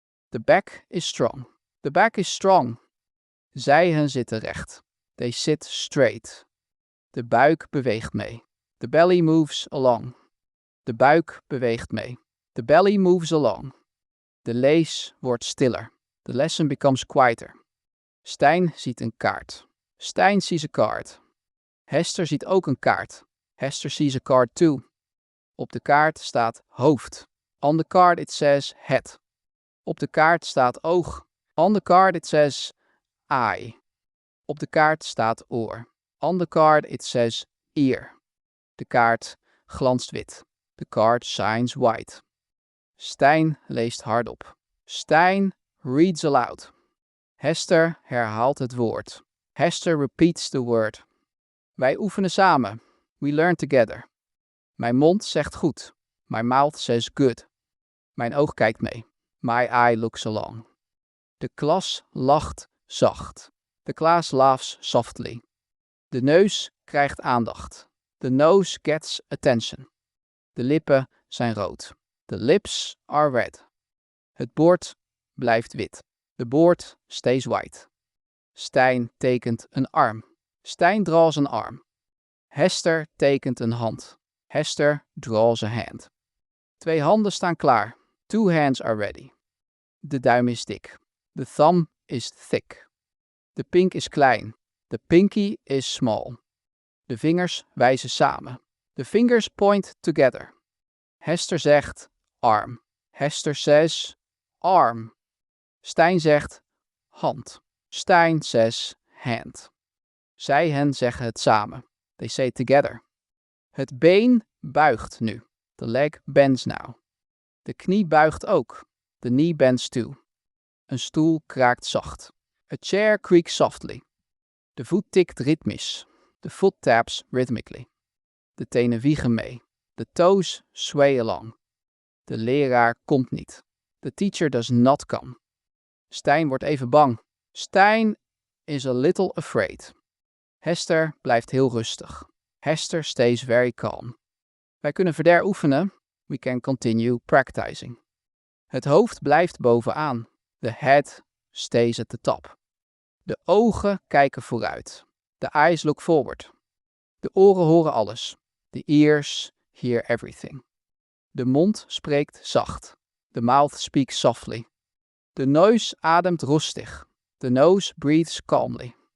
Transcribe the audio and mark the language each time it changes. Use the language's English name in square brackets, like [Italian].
[English] The back is strong. The back is strong. [Dutch] Zijen zitten recht. [English] They sit straight. [Dutch] De buik beweegt mee. [English] The belly moves along. [Dutch] De buik beweegt mee. [English] The belly moves along. [Dutch] De lees wordt stiller. [English] The lesson becomes quieter. [Dutch] Stijn ziet een kaart. [English] Stijn sees a card. [Dutch] Hester ziet ook een kaart. [English] Hester sees a card too. [Dutch] Op de kaart staat hoofd. [English] On the card it says head. [Dutch] Op de kaart staat oog. [English] On the card it says eye. [Dutch] Op de kaart staat oor. [English] On the card it says ear. [Dutch] De kaart glanst wit. [English] The card shines white. [Dutch] Stijn leest hardop. [English] Stijn reads aloud. [Dutch] Hester herhaalt het woord. [English] Hester repeats the word. [Dutch] Wij oefenen samen. [English] We learn together. [Dutch] Mijn mond zegt goed. [English] My mouth says good. [Dutch] Mijn oog kijkt mee. [English] My eye looks along. [Dutch] De klas lacht zacht. [English] The class laughs softly. [Dutch] De neus krijgt aandacht. [English] The nose gets attention. [Dutch] De lippen zijn rood. [English] The lips are red. [Dutch] Het bord blijft wit. [English] The board stays white. [Dutch] Stijn tekent een arm. [English] Stijn draws an arm. [Dutch] Hester tekent een hand. [English] Hester draws a hand. [Dutch] 2 handen staan klaar. [English] 2 hands are ready. [Dutch] De duim is dik. [English] The thumb is thick. [Dutch] De pink is klein. [English] The pinky is small. [Dutch] De vingers wijzen samen. [English] The fingers point together. [Dutch] Hester zegt arm. [English] Hester says arm. [Dutch] Stijn zegt hand. [English] Stijn says hand. [Dutch] Zij hen zeggen het samen. [English] They say it together. [Dutch] Het been buigt nu. [English] The leg bends now. [Dutch] De knie buigt ook. [English] The knee bends too. [Dutch] Een stoel kraakt zacht. [English] A chair creaks softly. [Dutch] De voet tikt ritmisch. [English] The foot taps rhythmically. [Dutch] De tenen wiegen mee. [English] The toes sway along. [Dutch] De leraar komt niet. [English] The teacher does not come. [Dutch] Stijn wordt even bang. [English] Stijn is a little afraid. [Dutch] Hester blijft heel rustig. [English] Hester stays very calm. [Dutch] Wij kunnen verder oefenen. [English] We can continue practicing. [Dutch] Het hoofd blijft bovenaan. [English] The head stays at the top. [Dutch] De ogen kijken vooruit. [English] The eyes look forward. [Dutch] De oren horen alles. [English] The ears hear everything. [Dutch] De mond spreekt zacht. [English] The mouth speaks softly. [Dutch] De neus ademt rustig. [English] The nose breathes calmly.